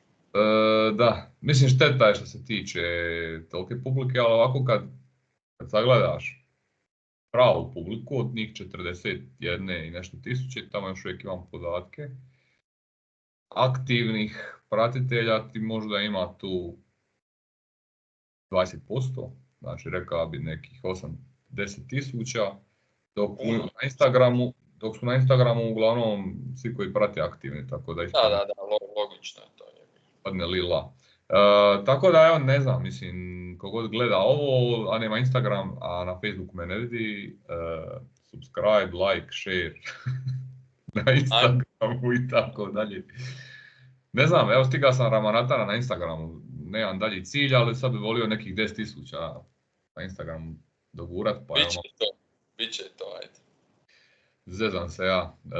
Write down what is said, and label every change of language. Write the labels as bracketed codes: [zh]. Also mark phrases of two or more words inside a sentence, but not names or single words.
[hr] Da, mislim šteta je što se tiče tolike publike, ali ovako kad sagledaš pravu publiku, od njih 41 i nešto tisuće, tamo još uvijek imam podatke, aktivnih pratitelja ti možda ima tu 20%, znači rekao bi nekih 8-10 tisuća, dok su na Instagramu uglavnom svi koji prate aktivni, tako da Da, logično je to. Padne lila. Tako da evo ne znam, mislim, kogod gleda ovo, a nema Instagram, a na Facebooku me ne vidi, [en] subscribe, like, share [hr] na Instagramu i tako dalje. Ne znam, evo stigao sam Ramanatana na Instagramu, nemam dalji cilj, ali sad bi volio nekih 10.000 na Instagramu dogurat. Pa Biće to, ajde. Zezam se ja.